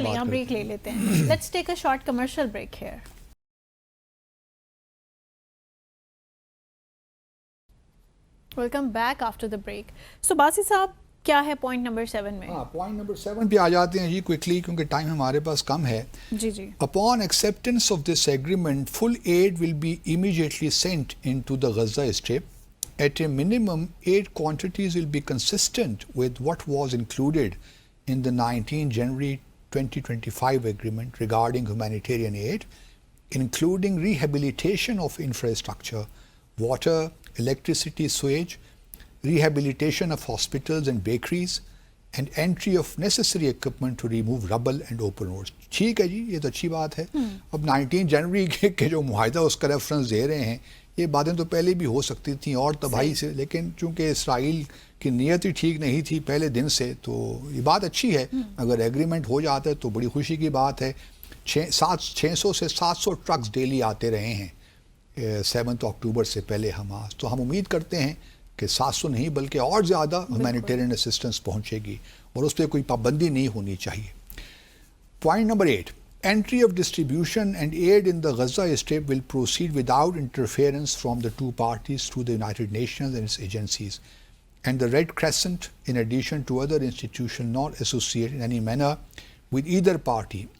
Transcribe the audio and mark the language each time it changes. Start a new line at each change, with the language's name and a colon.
Hindi: चलिए हम ब्रेक ले लेते हैं.
English: Let's take a short commercial break here. Welcome back after the break.
Hindi: सो बासित साहब, क्या है पॉइंट नंबर 7 में? हाँ, पॉइंट नंबर 7 पे आ जाते हैं जी क्विकली, क्योंकि टाइम हमारे पास कम है. जी जी.
English: Upon acceptance of this agreement, full aid will be immediately sent into the Gaza Strip. At a minimum, aid quantities will be consistent with what was included in the 19 January 2025 agreement regarding humanitarian aid, including rehabilitation of infrastructure, water, electricity, sewage, rehabilitation of hospitals and bakeries, and entry of necessary equipment to remove rubble and open roads.
Hindi: ठीक है जी, ये तो अच्छी बात है. अब 19 जनवरी के जो मुआहिदा उसका रेफरेंस दे रहे हैं, ये बातें तो पहले भी हो सकती थी और तबाही से, लेकिन चूंकि इसराइल की नीयत ही ठीक नहीं थी पहले दिन से, तो ये बात अच्छी है. अगर एग्रीमेंट हो जाता है तो बड़ी खुशी की बात है. 600 से 700 ट्रक्स डेली आते रहे हैं 7 अक्टूबर से पहले हमास. तो हम उम्मीद करते हैं कि 700 नहीं बल्कि और ज़्यादा ह्यूमैनिटेरियन असिस्टेंस पहुंचेगी, और उस पर कोई पाबंदी नहीं होनी चाहिए.
English: Point number 8, entry of distribution and aid in the Gaza Strip will proceed without interference from the two parties through the United Nations and its agencies. and the Red Crescent, in addition to other institutions not associated in any manner with either party.